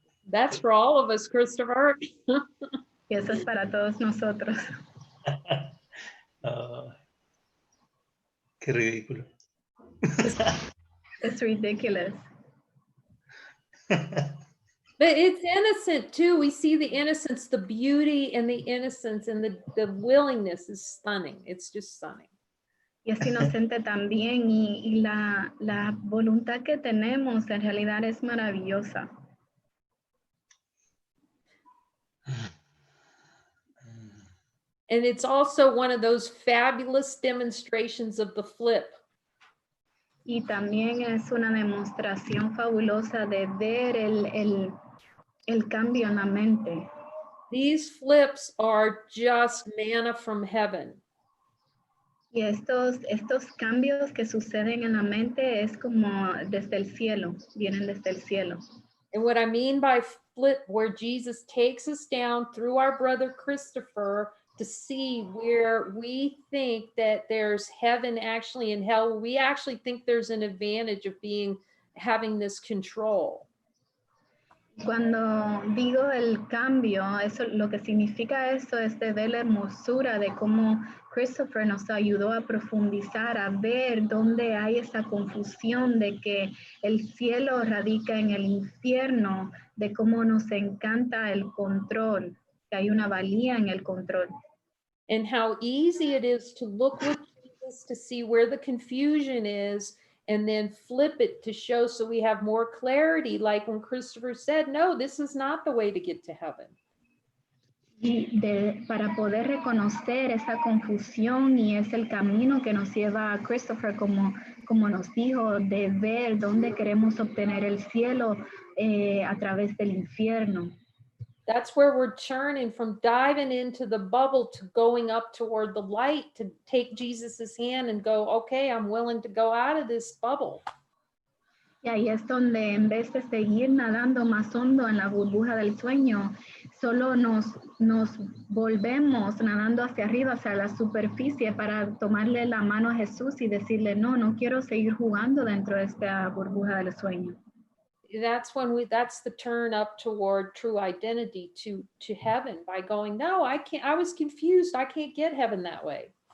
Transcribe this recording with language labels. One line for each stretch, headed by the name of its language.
English: That's for all of us, Christopher.
Spanish: Y eso es para todos nosotros. Oh, qué ridículo.
English: It's ridiculous. But it's innocent too. We see the innocence, the beauty and the innocence and the willingness is stunning. It's just stunning.
Spanish: Y es inocente también y la voluntad que tenemos en realidad es maravillosa.
English: And it's also one of those fabulous demonstrations of the flip.
Spanish: Y también es una demostración fabulosa de ver el cambio en la mente.
English: These flips are just manna from heaven.
Spanish: Y estos cambios que suceden en la mente es como desde el cielo, vienen desde el cielo.
English: And what I mean by flip, where Jesus takes us down through our brother Christopher to see where we think that there's heaven actually and hell, we actually think there's an advantage of having this control.
Spanish: Cuando digo el cambio, eso lo que significa eso es de ver la hermosura de cómo Christopher nos ayudó a profundizar, a ver dónde hay esa confusión de que el cielo radica en el infierno, de cómo nos encanta el control, que hay una valía en el control.
English: And how easy it is to look with Jesus to see where the confusion is and then flip it to show so we have more clarity. Like when Christopher said, no, this is not the way to get to heaven.
Spanish: Y para poder reconocer esa confusión y es el camino que nos lleva a Christopher, como nos dijo, de ver dónde queremos obtener el cielo a través del infierno.
English: That's where we're turning from diving into the bubble to going up toward the light, to take Jesus's hand and go, okay, I'm willing to go out of this bubble.
Spanish: Y ahí es donde en vez de seguir nadando más hondo en la burbuja del sueño, solo nos volvemos nadando hacia arriba, hacia la superficie, para tomarle la mano a Jesús y decirle, no quiero seguir jugando dentro de esta burbuja del sueño.
English: That's the turn up toward true identity, to heaven, by going, no, I can't, I was confused, I can't get heaven that way.